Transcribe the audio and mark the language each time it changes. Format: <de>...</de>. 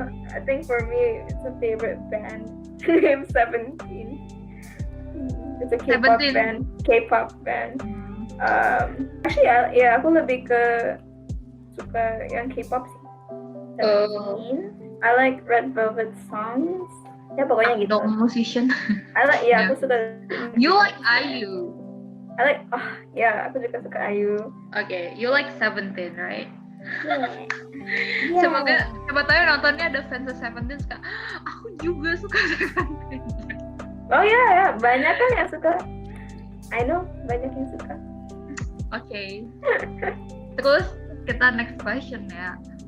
<en>I think for me it's a favorite band named Seventeen. It's a K-pop band. Actually</en> <id>ya aku lebih ke suka yang K-pop sih.</id> <en>Seventeen. I like Red Velvet songs.</en> <id>Ya pokoknya gitu.</id> <en>Akdong Musician. I like</en> <id>aku suka.</id> <en>You like IU. I like</en> <id>aku juga suka IU.</id> <en>Okay, you like Seventeen, right? Yeah.</en> <id>Semoga siapa tahu nontonnya ada fans Seventeen suka. Aku juga suka Seventeen. Oh ya, banyak kan yang suka.</id> <en>I know,</en> <id>banyak yang suka. Okay. Terus kita</id> <en>next question</en> <id>ya.</id>